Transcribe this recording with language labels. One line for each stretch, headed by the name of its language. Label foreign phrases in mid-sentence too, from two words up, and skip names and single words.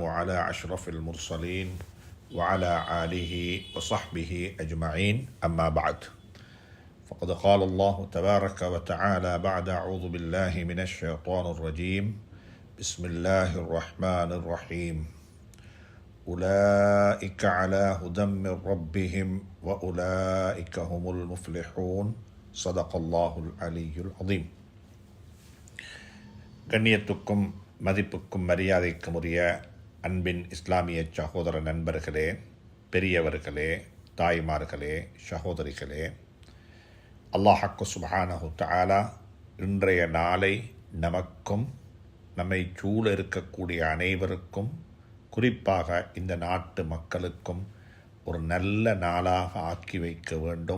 Arabic: على أشرف المرسلين وعلى آله وصحبه أجمعين أما بعد فقد قال الله تبارك وتعالى بعد أعوذ بالله من الشيطان الرجيم بسم الله الرحمن الرحيم أولئك على هدى من ربهم وأولئك هم المفلحون صدق الله العلي العظيم.
Tamil: கண்ணியத்துக்கும் மதிப்புக்கும் மரியாதைக்கும் உரிய அன்பின் இஸ்லாமிய சகோதர நண்பர்களே, பெரியவர்களே, தாய்மார்களே, சகோதரிகளே, அல்லாஹ்
Arabic: سبحانه تعالى
Tamil: இன்றைய நாளை நமக்கும் நம்மை சூழ இருக்கக்கூடிய அனைவருக்கும், குறிப்பாக இந்த நாட்டு மக்களுக்கும் ஒரு நல்ல நாளாக ஆக்கி வைக்க வேண்டும்.